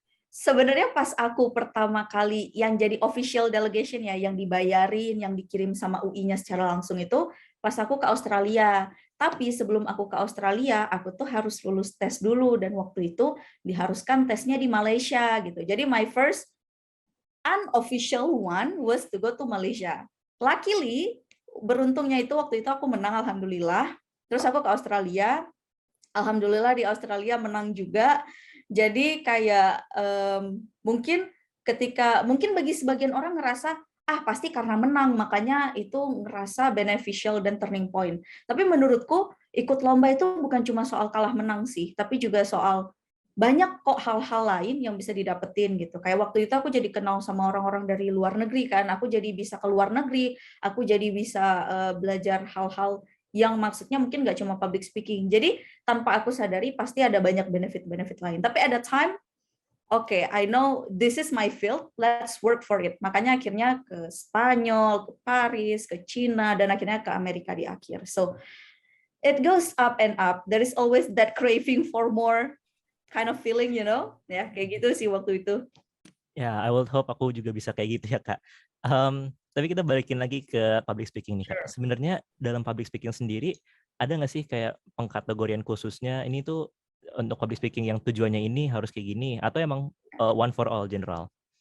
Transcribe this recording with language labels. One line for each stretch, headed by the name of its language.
Indonesian: Sebenarnya pas aku pertama kali yang jadi official delegation ya, yang dibayarin, yang dikirim sama UI-nya secara langsung itu, pas aku ke Australia. Tapi sebelum aku ke Australia, aku tuh harus lulus tes dulu, dan waktu itu diharuskan tesnya di Malaysia gitu. Jadi
English: my first unofficial one was to go to Malaysia. Luckily,
Indonesian: beruntungnya itu waktu itu aku menang alhamdulillah. Terus aku ke Australia, alhamdulillah di Australia menang juga. Jadi kayak mungkin bagi sebagian orang ngerasa pasti karena menang makanya itu ngerasa beneficial dan
English: turning point.
Indonesian: Tapi menurutku ikut lomba itu bukan cuma soal kalah menang sih, tapi juga soal banyak kok hal-hal lain yang bisa didapetin gitu. Kayak waktu itu aku jadi kenal sama orang-orang dari luar negeri kan. Aku jadi bisa ke luar negeri, aku jadi bisa belajar hal-hal yang maksudnya mungkin nggak cuma public speaking. Jadi tanpa aku sadari pasti ada banyak benefit-benefit lain. Tapi
English: at the time, okay, I know this is my field, let's work for it.
Indonesian: Makanya akhirnya ke Spanyol, ke Paris, ke Cina, dan akhirnya ke Amerika di akhir.
English: So it goes up and up. There is always that craving for more kind of feeling, you know?
Indonesian: Ya, kayak gitu sih waktu itu. Ya,
English: I will hope
Indonesian: aku juga bisa kayak gitu ya Kak. Tapi kita balikin lagi ke public speaking nih Kak.
English: Sure.
Indonesian: Sebenarnya dalam public speaking sendiri, ada nggak sih kayak pengkategorian khususnya, ini tuh untuk public speaking yang tujuannya ini harus kayak gini, atau emang
English: one for all general?